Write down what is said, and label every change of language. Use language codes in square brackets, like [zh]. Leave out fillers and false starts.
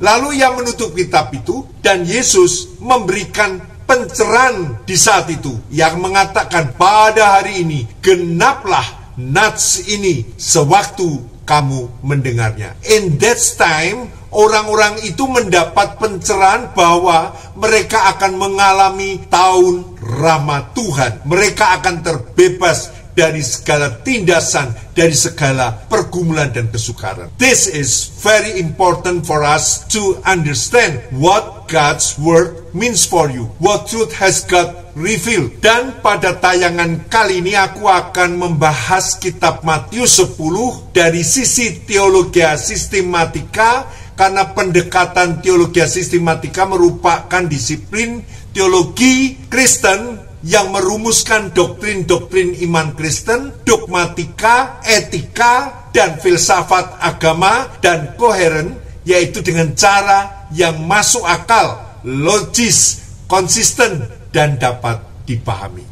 [id] Lalu ia menutup kitab itu dan Yesus memberikan pencerahan di saat itu yang mengatakan, pada hari ini genaplah nats ini sewaktu kamu mendengarnya. [en] In that time, [id] orang-orang itu mendapat pencerahan bahwa mereka akan mengalami tahun rahmat Tuhan. Mereka akan terbebas dari segala tindasan, dari segala pergumulan dan kesukaran. [en] This is very important for us to understand what God's word means for you. What truth has God revealed. [id] Dan pada tayangan kali ini aku akan membahas kitab Matius 10 dari sisi teologia sistematika, karena pendekatan teologia sistematika merupakan disiplin teologi Kristen yang merumuskan doktrin-doktrin iman Kristen, dogmatika, etika, dan filsafat agama, dan koheren, yaitu dengan cara yang masuk akal, logis, konsisten, dan dapat dipahami.